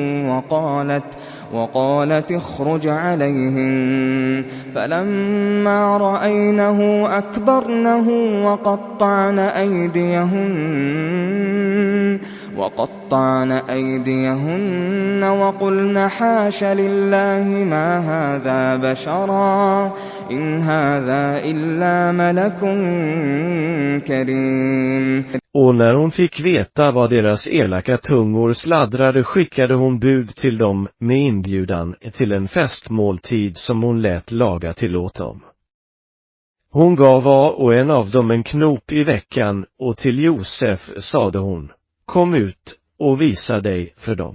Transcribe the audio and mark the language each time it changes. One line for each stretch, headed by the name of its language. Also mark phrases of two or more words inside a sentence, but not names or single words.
Arabic: وقالت اخرج عليهن فلما رأينه أكبرنه وقطعن أيديهن وقلن حاش لله ما هذا بشرا إن هذا إلا ملك كريم.
Swedish: Och när hon fick veta vad deras elaka tungor sladdrade skickade hon bud till dem med inbjudan till en festmåltid som hon lät laga till åt dem. Hon gav var och en av dem en knop i veckan och till Josef sade hon: kom ut och visa dig för dem.